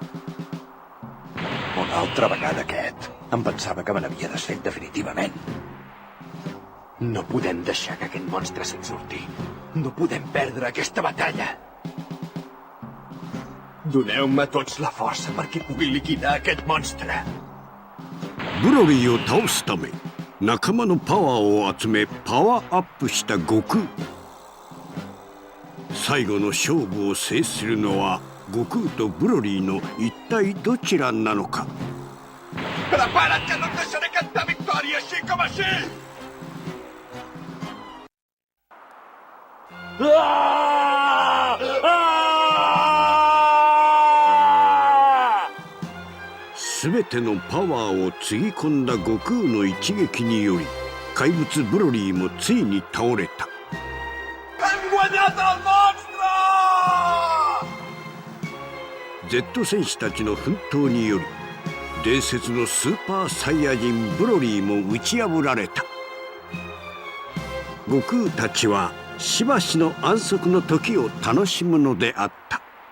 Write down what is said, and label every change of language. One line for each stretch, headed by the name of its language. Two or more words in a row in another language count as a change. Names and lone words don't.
Catalan: Una altra vegada aquest. Em pensava que me n'havia desfet definitivament. No podem deixar que aquest monstre se'n surti. No podem perdre aquesta batalla. Doneu-me tots la força perquè pugui liquidar aquest monstre.
Japanese: ブロリーを倒すため仲間のパワーを集めパワーアップした悟空。最後の勝負を制するのは悟空とブロリーの一体どちらなのか。
Catalan: Prepara't que no et deixaré cantar victòria així com així! Ah! Ah!
Japanese: 全てのパワーをつぎ込んだ悟空の一撃により怪物ブロリーもついに倒れた。
Catalan: Hem guanyat el monstre!
Japanese: Z 戦士たちの奮闘により伝説のスーパーサイヤ人ブロリーも打ち破られた。悟空たちはしばしの安息の時を楽しむのであった。